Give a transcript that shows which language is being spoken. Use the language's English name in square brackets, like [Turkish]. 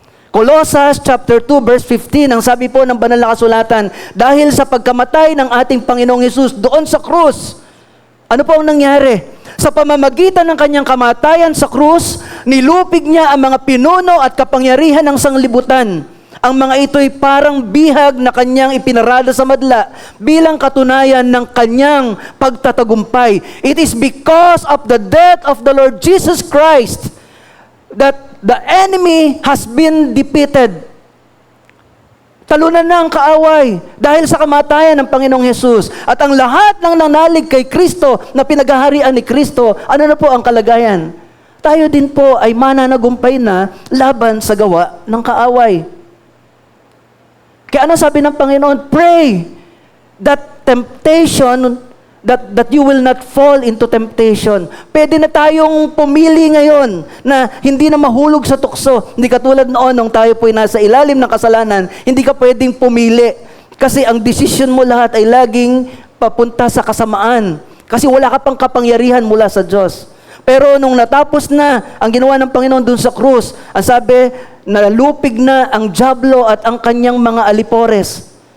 [Filipino] Colossus chapter 2 verse 15, ang sabi po ng banal na kasulatan, dahil sa pagkamatay ng ating Panginoong Hesus doon sa krus, ano po ang nangyari? Sa pamamagitan ng kanyang kamatayan sa krus, nilupig niya ang mga pinuno at kapangyarihan ng sanglibutan. Ang mga ito'y parang bihag na kanyang ipinarada sa madla bilang katunayan ng kanyang pagtatagumpay. [English] It is because of the death of the Lord Jesus Christ that the enemy has been defeated. [Filipino] Talunan na ang kaaway dahil sa kamatayan ng Panginoong Hesus. At ang lahat ng nanalig kay Kristo na pinaghaharian ni Kristo, ano na po ang kalagayan? Tayo din po ay mananagumpay na laban sa gawa ng kaaway. Kaya ano sabi ng Panginoon? [English] Pray that temptation, that you will not fall into temptation. [Filipino] Pwede na tayong pumili ngayon na hindi na mahulog sa tukso. Hindi katulad noon nung tayo po'y nasa ilalim ng kasalanan, hindi ka pwedeng pumili. Kasi ang desisyon mo lahat ay laging papunta sa kasamaan. Kasi wala ka pang kapangyarihan mula sa Diyos. Pero nung natapos na ang ginawa ng Panginoon dun sa krus, ang sabi, nalupig na ang dyablo at ang kanyang mga alipores.